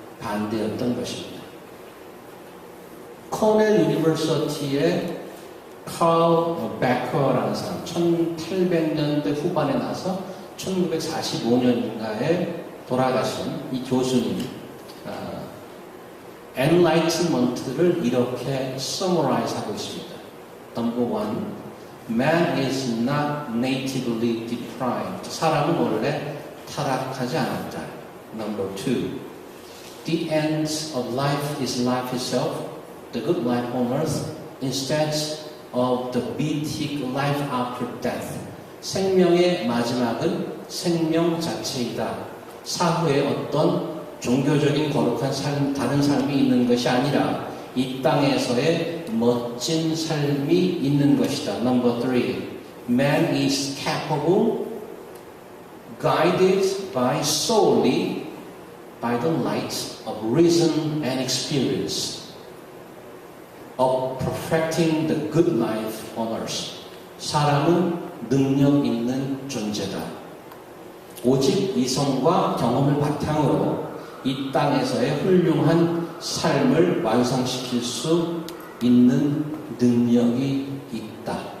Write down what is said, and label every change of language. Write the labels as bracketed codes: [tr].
[ko] 반대였던 것입니다. 코넬 유니버시티의 칼 베커라는 사람, 1800년대 후반에 나서 1945년인가에 돌아가신 이 교수님, Enlightenment를 이렇게 summarize 하고 있습니다. [en] Number one, man is not natively deprived. [ko] 사람은 원래 타락하지 않았다. [en] Number two, the end of life is life itself, the good life on earth, instead of the beatific life after death. [ko] 생명의 마지막은 생명 자체이다. 사후에 어떤 종교적인 거룩한 삶, 다른 삶이 있는 것이 아니라 이 땅에서의 멋진 삶이 있는 것이다. [en] Number three, man is capable, guided by solely by the light of reason and experience, of perfecting the good life on earth. [ko] 사람은 능력 있는 존재다. 오직 이성과 경험을 바탕으로 이 땅에서의 훌륭한 삶을 완성시킬 수 있는 능력이 있다.